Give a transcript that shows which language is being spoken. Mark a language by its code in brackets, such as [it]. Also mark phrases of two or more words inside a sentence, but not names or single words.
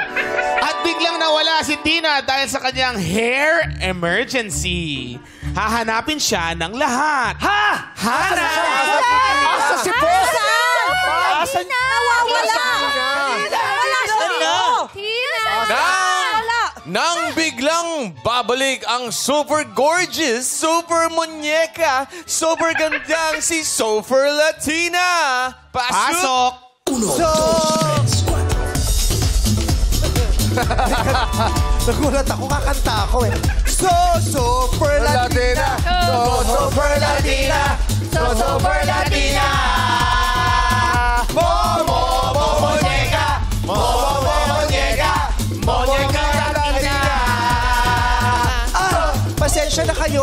[tl] At biglang nawala si Tina dahil sa kanyang [en] hair emergency. [tl] Hahanapin siya ng lahat. [ceb] Hanap! Asa si Boss? Asa niya? [tl] Nawawala! Wala siya! Tina! Nang biglang babalik ang [en] super gorgeous, [tl] super muñeca, super gandang si Super Latina. Pasok! Nagulat ako, kakanta ako eh. Super Latina! Super Latina! Super Latina! Muñeca! Muñeca! Muñeca Latina! Pasensya na kayo.